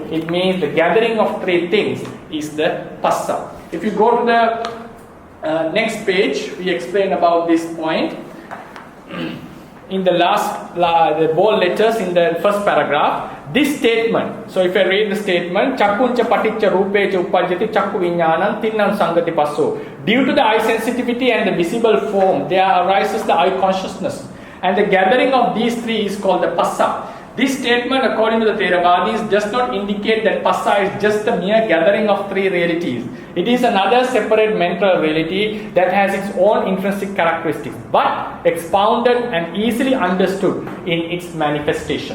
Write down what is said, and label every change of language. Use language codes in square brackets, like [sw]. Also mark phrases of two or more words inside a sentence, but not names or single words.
[en] It means the gathering of three things is the phassa. If you go to the next page, we explain about this point. In the the bold letters in the first paragraph, this statement. So if I read the statement, [pi] chakkuncha paticca rupecha uppajjati cakkhu viññānam tinnan sangati phasso. [en] Due to the eye sensitivity and the visible form, there arises the eye consciousness. And the gathering of these three is called the phassa. This statement, according to the Theravadis, does not indicate that phassa is just the mere gathering of three realities. It is another separate mental reality that has its own intrinsic characteristics, but expounded and easily understood in its manifestation.